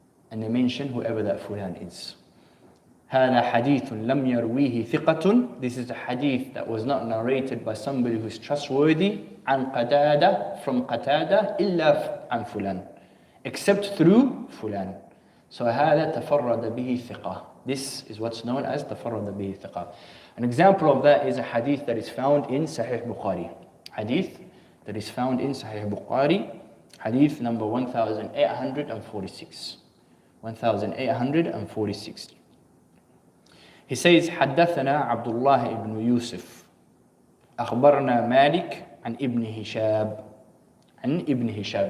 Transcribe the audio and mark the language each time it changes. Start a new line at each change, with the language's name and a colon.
English: And they mention whoever that fulan is.
Arabic: هذا حديث لم يرويه ثقة.
English: This is a hadith that was not narrated by somebody who is trustworthy
Arabic: عن قتادة,
English: from قتادة
Arabic: إلا عن فلان,
English: except through فلان.
Arabic: So هذا تفرد به ثقة.
English: This is what's known as
Arabic: تفرد به ثقة.
English: An example of that is a hadith that is found in Sahih Bukhari. Hadith that is found in Sahih Bukhari, hadith number 1846. 1846. He says,
Arabic: حدثنا عبد الله بن يوسف أخبرنا مالك عن ابن هشام عن ابن هشام.